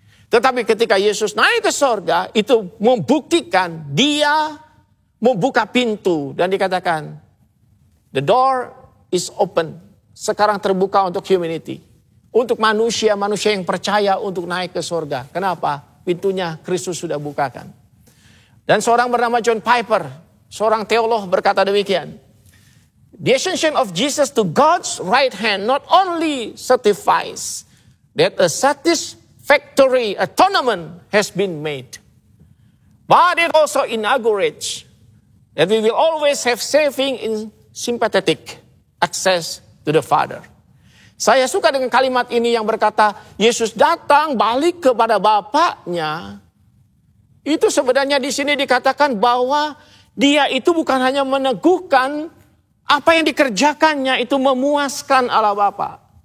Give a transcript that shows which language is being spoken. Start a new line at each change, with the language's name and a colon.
Indonesian: Tetapi ketika Yesus naik ke surga, itu membuktikan dia membuka pintu dan dikatakan,
English: the door is open.
Indonesian: Sekarang terbuka untuk humanity. Untuk manusia-manusia yang percaya untuk naik ke surga. Kenapa? Pintunya Kristus sudah bukakan. Dan seorang bernama John Piper, seorang teolog berkata demikian.
English: The ascension of Jesus to God's right hand not only certifies that a satisfactory atonement has been made, but it also inaugurates that we will always have saving in sympathetic access to the Father.
Indonesian: Saya suka dengan kalimat ini yang berkata, Yesus datang balik kepada Bapaknya. Itu sebenarnya di sini dikatakan bahwa dia itu bukan hanya meneguhkan apa yang dikerjakannya itu memuaskan Allah Bapa.